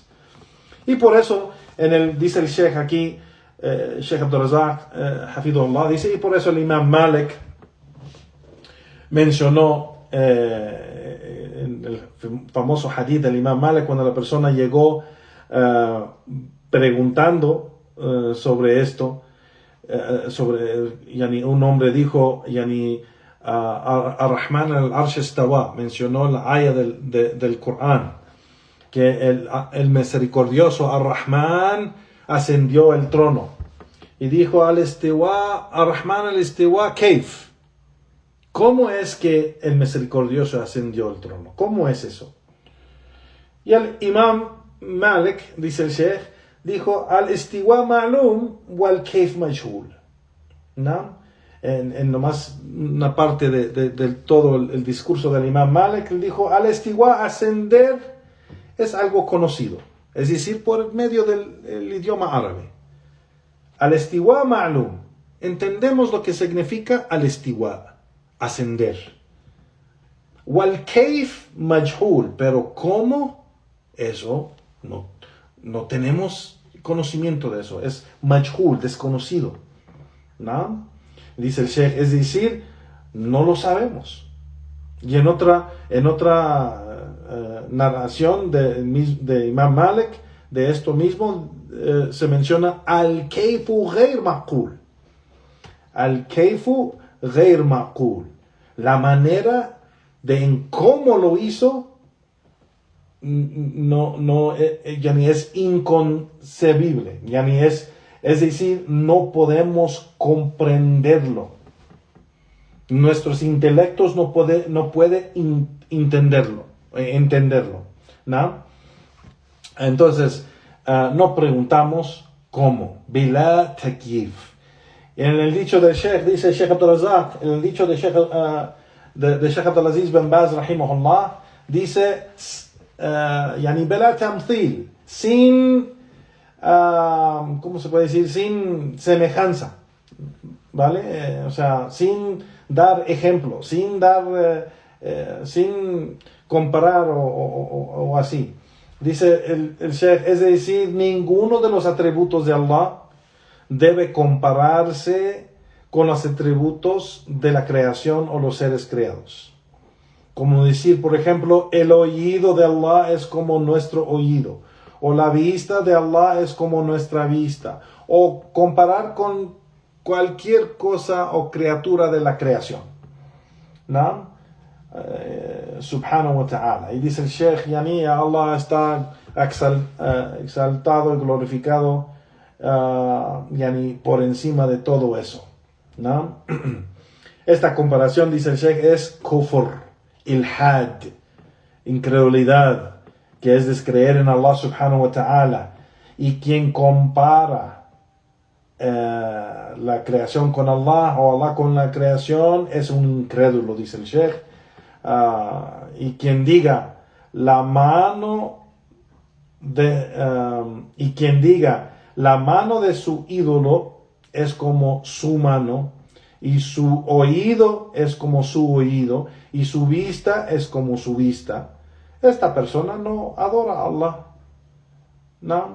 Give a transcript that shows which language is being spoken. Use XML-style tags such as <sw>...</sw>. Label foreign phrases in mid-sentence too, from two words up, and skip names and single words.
<es>Y por eso, dice el Sheikh aquí, Sheikh Abdul Razak, Hafidullah, dice, y por eso el Imam Malik mencionó en el famoso hadith del Imam Malik, cuando la persona llegó preguntando sobre esto, un hombre dijo,</es> <ar>الرحمن العرش استوى,</ar> <es>mencionó la ayah del Corán, que el misericordioso Ar-Rahman ascendió el trono, y dijo</es> <ar>الاستواء الرحمن الاستواء كيف.</ar> <es>¿Cómo es que el misericordioso ascendió el trono? ¿Cómo es eso? Y el Imam Malik, dice el Sheikh, dijo,</es> <ar>الاستواء معلوم والكيف مجهول.</ar> <es>¿No? En nomás una parte de todo el discurso del Imam Malik, él dijo, al-Istiwa, ascender, es algo conocido. Es decir, por medio del idioma árabe.</es> <ar>الاستواء معلوم.</ar> <es>Entendemos lo que significa al-Istiwa, ascender.</es> <ar>والكيف مجهول,</ar> <es>pero ¿cómo? Eso no tenemos conocimiento de eso. Es majhul, desconocido, ¿no? Dice el Sheikh, es decir, no lo sabemos. Y en otra narración de Imam Malik, de esto mismo, se menciona</es> <ar>الكيف غير معقول. الكيف غير معقول.</ar> <es>La manera de en cómo lo hizo, ya ni es inconcebible, ya ni es decir, no podemos comprenderlo. Nuestros intelectos no puede entenderlo, ¿no? Entonces, no preguntamos cómo.</es> <ar>بلا تكييف.</ar> <es>En el dicho del Sheikh, dice Sheikh Abdul Razak, en el dicho de Sheikh Abdulaziz bin Baz, rahimahullah, dice,</es> <ar>يعني بلا تمثيل,</ar> <es>sin, ¿cómo se puede decir? Sin semejanza, ¿vale? O sea, sin dar ejemplo, sin comparar o así. Dice el Sheikh, es decir, ninguno de los atributos de Allah debe compararse con los atributos de la creación o los seres creados. Como decir, por ejemplo, el oído de Allah es como nuestro oído, o la vista de Allah es como nuestra vista, o comparar con cualquier cosa o criatura de la creación, ¿no?</es> <ar>سبحانه وتعالى.</ar> <es>Y dice el Sheikh, yani Allah está exaltado y glorificado, yani por encima de todo eso, ¿no? Esta comparación, dice el Sheikh, es</es> <ar>كفر إلحاد,</ar> <es>incredulidad, que es descreer en Allah</es> <ar>سبحانه وتعالى.</ar> <es>Y quien compara la creación con Allah o Allah con la creación es un incrédulo, dice el Sheikh. Y quien diga la mano de su ídolo es como su mano, y su oído es como su oído, y su vista es como su vista, esta persona no adora a Allah, ¿no?</es>